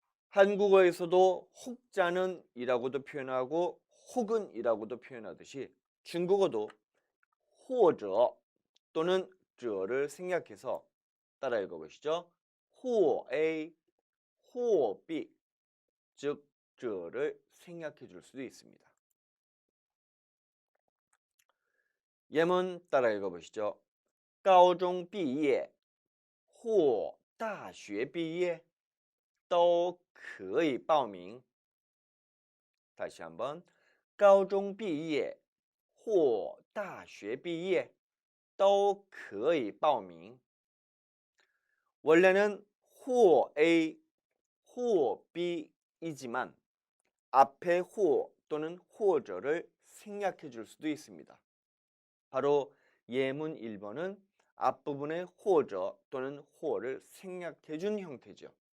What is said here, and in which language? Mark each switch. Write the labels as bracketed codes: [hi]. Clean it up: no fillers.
[ko] 한국어에서도 혹자는 이라고도 표현하고 혹은 이라고도 표현하듯이 중국어도 或者 또는 者를 생략해서 따라 읽어보시죠. 或 A, 或 B 즉 者를 생략해 줄 수도 있습니다. 예문 따라 읽어보시죠. [zh] 高中毕业或大学毕业都可以报名. [ko] 다시 한번 [zh] 高中毕业或大学毕业都可以报名. [ko] 원래는 或 A, 或 B이지만 앞에 或 또는 或者를 생략해 줄 수도 있습니다. 바로 예문 1번은 앞부분에 或者 또는 或를 생략해 준 형태죠.